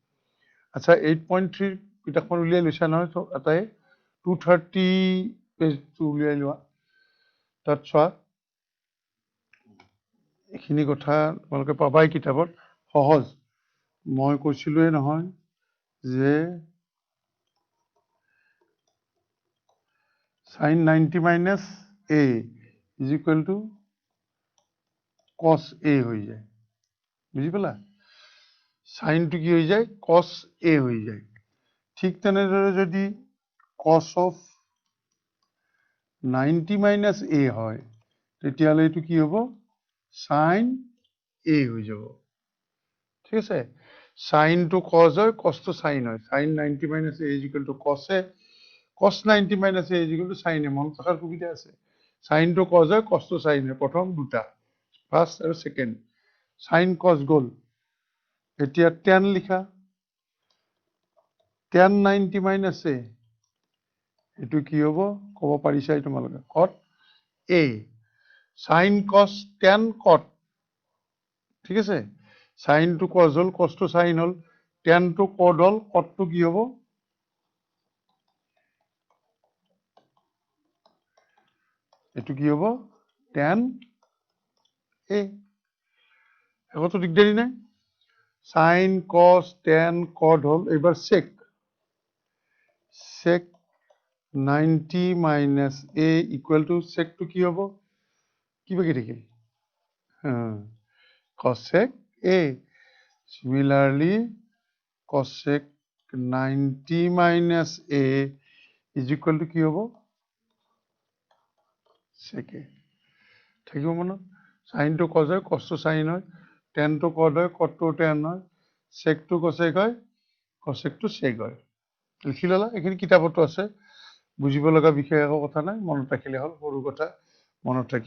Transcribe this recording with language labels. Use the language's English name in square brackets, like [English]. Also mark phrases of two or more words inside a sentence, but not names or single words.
[Assamese] আচ্ছা, 8.3 কিতাপখন উলিয়াই লৈছা নহয় এটাই? 230 পেজটো উলিয়াই লোৱা, তাত চোৱা। এইখিনি কথা তোমালোকে পাবাই কিতাপত, সহজ। মই কৈছিলোঁৱে নহয় যে [English] sin 90 minus a is equal to cos a [Assamese] হৈ যায়, বুজি পালা? সাইনটো কি হৈ যায়? [English] cos a [Assamese] হৈ যায়। ঠিক তেনেদৰে যদি [English] cos of 90 minus a [Assamese] হয়, তেতিয়াহ'লে এইটো কি হ'ব? [English] sin a [Assamese] হৈ যাব। ঠিক আছে? সাইনটো cos হয়, cosটো sin হয়। [English] sin 90 minus a is equal to cos a, cos 90 minus a is equal to sin a। [Assamese] মনত ৰখাৰ সুবিধা আছে। সাইনটো cos হয়, cosটো sin হয়, প্ৰথম দুটা, ফাৰ্ষ্ট আৰু ছেকেণ্ড। সাইন cos গ'ল, এতিয়া tan লিখা। [English] tan 90 minus a, [Assamese] এইটো কি হ'ব ক'ব পাৰিছাই তোমালোকে? [English] cot a। sin cos tan cot, [Assamese] ঠিক আছে? সাইনটো cos হ'ল, cosটো sin হ'ল, tanটো cot হ'ল, cotটো কি হ'ব? এইটো কি হ'ব? [English] tan a। [Assamese] একোতো দিগদাৰি নাই। সাইন [English] cos tan cot [Assamese] হ'ল, এইবাৰ [English] sec 90 minus a equal to [Assamese] secটো কি হ'ব? কি বাকী থাকিল? [English] cosec a। Similarly, cosec 90 minus a is equal to কি হ'ব? sec a। [Assamese] থাকিব মনত? সাইনটো cos হয়, cosটো sin হয়, tanটো cot হয়, cotটো tan হয়, secটো cosec হয়, cosecটো sec হয়। লিখি ল'লা, এইখিনি কিতাপতো আছে, বুজিব লগা বিষয় একো কথা নাই, মনত ৰাখিলে হ'ল, সৰু কথা মনত থাকিব।